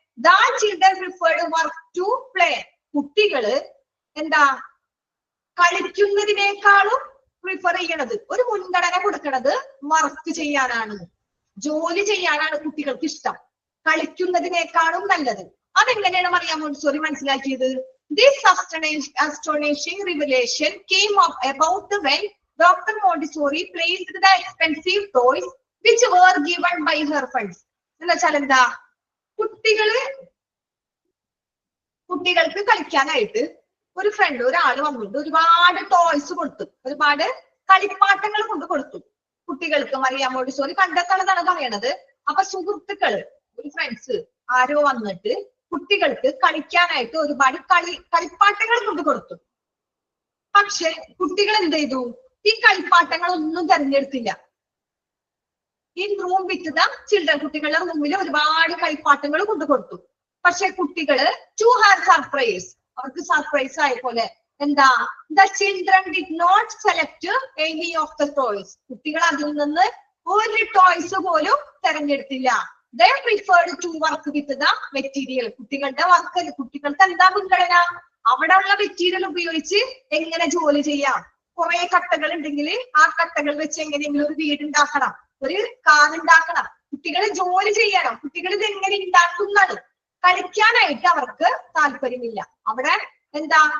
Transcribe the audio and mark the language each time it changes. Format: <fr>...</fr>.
<en>The children preferred work to play.</en> <ml>കുട്ടികള് എന്താ കളിക്കുന്നതിനേക്കാളും പ്രിഫർ ചെയ്യണത്, ഒരു മുൻഗണന കൊടുക്കണത് വർക്ക് ചെയ്യാനാണ്, ജോലി ചെയ്യാനാണ് കുട്ടികൾക്ക് ഇഷ്ടം, കളിക്കുന്നതിനേക്കാളും നല്ലത്. അതെങ്ങനെയാണ് മറിയ മോണ്ടിസോറി മനസ്സിലാക്കിയത്?</ml> <en>This astonishing revelation came up about when Dr. Montessori placed the expensive toys which were given by her friends.</en> <ml>എന്നുവെച്ചാൽ എന്താ? കുട്ടികൾക്ക് കളിക്കാനായിട്ട് ഒരു ഫ്രണ്ട്, ഒരാള് വന്നിട്ട് ഒരുപാട് ടോയ്സ് കൊടുത്തു, ഒരുപാട് കളിപ്പാട്ടങ്ങൾ കൊണ്ട് കൊടുത്തു കുട്ടികൾക്ക്. മറിയ മോണ്ടിസോറി കണ്ടെത്തണതാണ് പറയണത്. അപ്പൊ സുഹൃത്തുക്കള്, ഒരു ഫ്രണ്ട്സ് ആരോ വന്നിട്ട് കുട്ടികൾക്ക് കളിക്കാനായിട്ട് ഒരുപാട് കളിപ്പാട്ടങ്ങൾ കൊണ്ട് കൊടുത്തു. പക്ഷെ കുട്ടികൾ എന്ത് ചെയ്തു? ഈ കളിപ്പാട്ടങ്ങളൊന്നും തെരഞ്ഞെടുത്തില്ല. ഈ</ml> <en>room with the children,</en> <ml>കുട്ടികളുടെ റൂമിൽ ഒരുപാട് കളിപ്പാട്ടങ്ങൾ കൊണ്ട് കൊടുത്തു. പക്ഷെ കുട്ടികള്</ml> <en>to her surprise,</en> <ml>അവർക്ക് സർപ്രൈസ് ആയ പോലെ എന്താ?</ml> <en>The children did not select any of the toys.</en> <ml>കുട്ടികൾ അതിൽ നിന്ന് ഒരു ടോയ്സ് പോലും തെരഞ്ഞെടുത്തില്ല.</ml> <en>They preferred to work with the material.</en> <ml>കുട്ടികളുടെ വർക്ക്, കുട്ടികൾക്ക് എന്താ മുൻഗണന? അവിടെ ഉള്ള മെറ്റീരിയൽ ഉപയോഗിച്ച് എങ്ങനെ ജോലി ചെയ്യാം. കുറെ കട്ടകൾ ഉണ്ടെങ്കിൽ ആ കട്ടകൾ വെച്ച് എങ്ങനെയെങ്കിലും ഒരു വീട് ഉണ്ടാക്കണം, ഒരു കാർ ഉണ്ടാക്കണം. കുട്ടികൾ ജോലി ചെയ്യണം. കുട്ടികൾ ഇത് എങ്ങനെ ഉണ്ടാക്കുന്നതാണ്. കളിക്കാനായിട്ട് അവർക്ക് താല്പര്യമില്ല. അവിടെ എന്താ?</ml>